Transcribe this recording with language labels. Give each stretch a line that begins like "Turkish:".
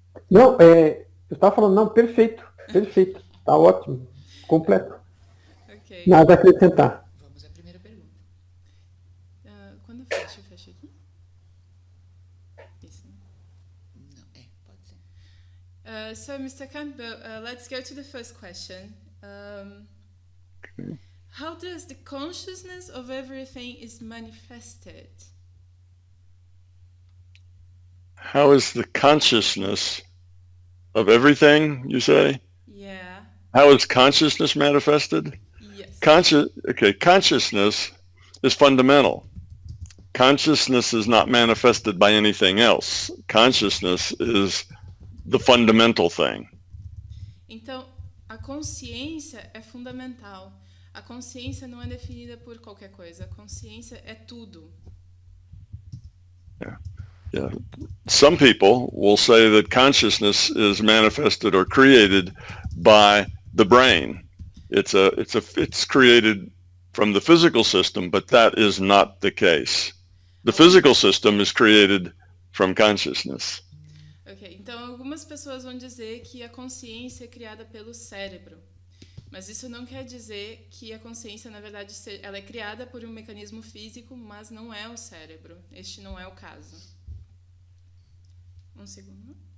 Portuguese: Não, eu estava falando, não, perfeito, tá ótimo, completo. Ok. Nada a acrescentar. Vamos à primeira pergunta. Quando fecha, fecha aqui? Isso, né? Não, pode ser.
English: So, Mr. Campbell, let's go to the first question. Okay. How does the consciousness of everything is manifested? How is the consciousness of everything, you say? Yeah. How is consciousness manifested? Yes. Consciousness is fundamental. Consciousness is not manifested by anything else. Consciousness is the fundamental thing.
Portuguese: Então, a consciência é fundamental. A consciência não é definida por qualquer coisa. A consciência é tudo.
English: Yeah. Some people will say that consciousness is manifested or created by the brain. It's created from the physical system, but that is not the case. The physical system is created from consciousness.
Portuguese: Ok, então algumas pessoas vão dizer que a consciência é criada pelo cérebro. Mas isso não quer dizer que a consciência, na verdade, ela é criada por um mecanismo físico, mas não é o cérebro. Este não é o caso. Um segundo.